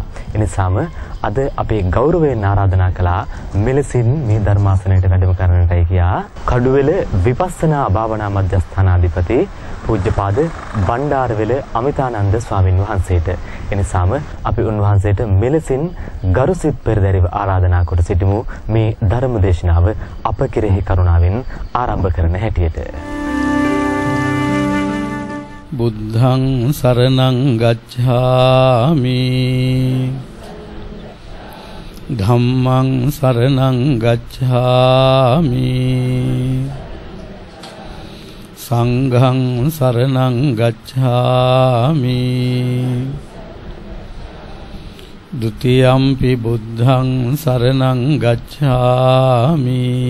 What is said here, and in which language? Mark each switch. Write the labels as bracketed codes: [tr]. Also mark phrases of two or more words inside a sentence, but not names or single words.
[si] එනිසාම අද අපේ ගෞරවයෙන් ආරාධනා කළා මෙලෙසින් මේ ධර්මාසනයට වැඩම කරන්නටයි කියා කඩුවෙල විපස්සනා භාවනා මධ්‍යස්ථානාධිපති පූජ්‍යපාද බණ්ඩාරවෙල අමිතානන්ද ස්වාමින් වහන්සේට. එනිසාම අපි උන්වහන්සේට මෙලෙසින් ගරුසිත පෙරදරිව ආරාධනා කොට සිටිමු මේ ධර්ම දේශනාව අප කෙරෙහි කරුණාවෙන් ආරම්භ කරන හැටියට. [pi] බුද්ධං සරණං ගච්ඡාමි ධම්මං සරණං ගච්ඡාමි සංඝං සරණං ගච්ඡාමි ဒုတိယံ පි බුද්ධං සරණං ගච්ඡාමි